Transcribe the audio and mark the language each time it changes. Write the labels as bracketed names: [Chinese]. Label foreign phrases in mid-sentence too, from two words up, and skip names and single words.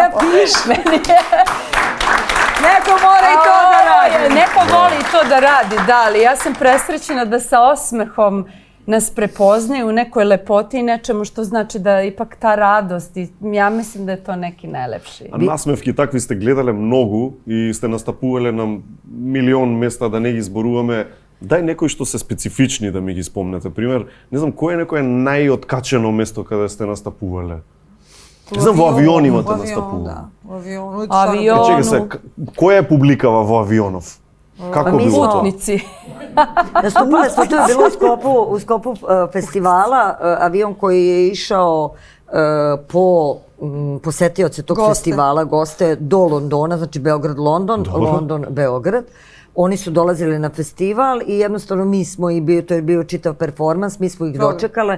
[Serbian] Ne piš. Neko mora i to da radi. Neko voli to da radi, da, ali ja sam presrećena da sa osmehom nas prepoznaju u nekoj lepoti i nečemu što znači da ipak ta radost i ja mislim da je to neki najlepši. [Macedonian] A насмевки такви сте гледале многу и сте настапувале на милион места, да не ги зборуваме. Дај некои што се специфични да ми ги спомнете. Пример, не знам, кој е некое најоткачено место каде сте настапувале? Не знам, во авион имате настапувале. [Serbian] Во авиону. [Macedonian] Чекај се, која е публикава во авионов? Како било тоа? [Serbian] Путници. Nastupali smo, to je bilo u sklopu festivala, avion koji je išao po posetioce tog festivala, goste do Londona, znači Beograd-London, London-Beograd. Oni su dolazili na festival i jednostavno mi smo to je bio čitav performans, mi smo ih dočekale.